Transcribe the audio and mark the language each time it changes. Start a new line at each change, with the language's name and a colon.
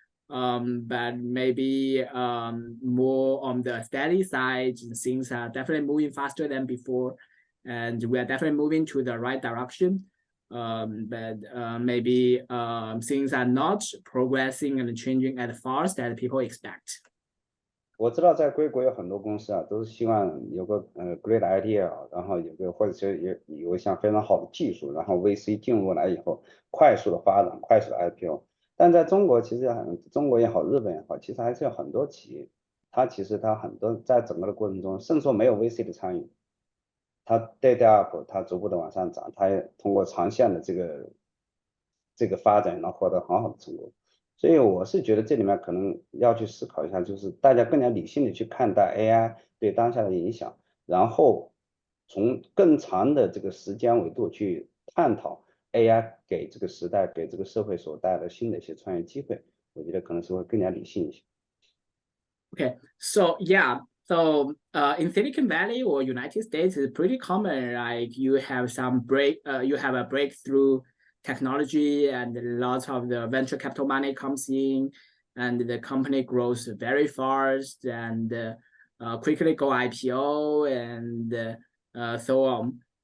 English: But maybe more on the steady side, things are definitely moving faster than before, and we are definitely moving to the right direction. But maybe things are not progressing and changing as fast as people expect.
Chinese: 我知道在硅谷有很多公司啊，都是希望有个
English: great idea，
Chinese: 然后有个或者是有一项非常好的技术，然后 VC 进入来以后，快速的发展，快速的 IPO。但在中国，其实中国也好，日本也好，其实还是有很多企业，它很多在整个的过程中，甚至说没有 VC 的参与，它
English: data up，
Chinese: 它逐步的往上涨，它也通过长线的这个发展，然后获得很好的成功。所以我是觉得这里面可能要去思考一下，就是大家更加理性的去看待 AI 对当下的影响，然后从更长的这个时间维度去探讨 AI 给这个时代、给这个社会所带来的新的一些创业机会，我觉得可能是会更加理性一些。
English: Okay, so yeah, so in Silicon Valley or United States, it's pretty common. Like you have you have a breakthrough technology, and lots of the venture capital money comes in, and the company grows very fast and quickly go IPO and so on.